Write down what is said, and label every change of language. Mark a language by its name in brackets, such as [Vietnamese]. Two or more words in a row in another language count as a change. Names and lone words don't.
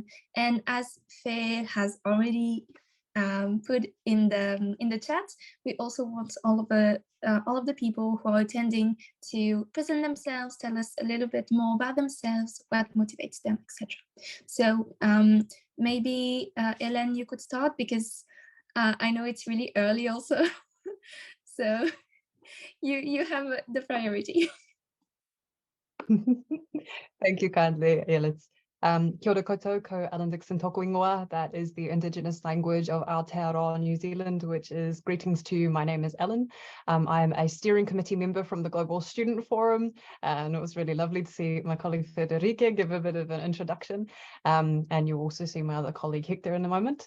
[English] And as Faye has already put in the chat, we also want all of the people who are attending to present themselves, tell us a little bit more about themselves, what motivates them, etc. So maybe Hélène, you could start, because I know it's really early also So you have the priority. Thank you kindly, Elis. [Māori] Kia ora koutou, ko Alan Dixon toku ingoa. [English] That is the Indigenous language of Aotearoa, New Zealand, which is greetings to you. My name is Ellen. I am a steering committee member from the Global Student Forum, and it was really lovely to see my colleague Federica give a bit of an introduction. And you'll also see my other colleague Hector in a moment.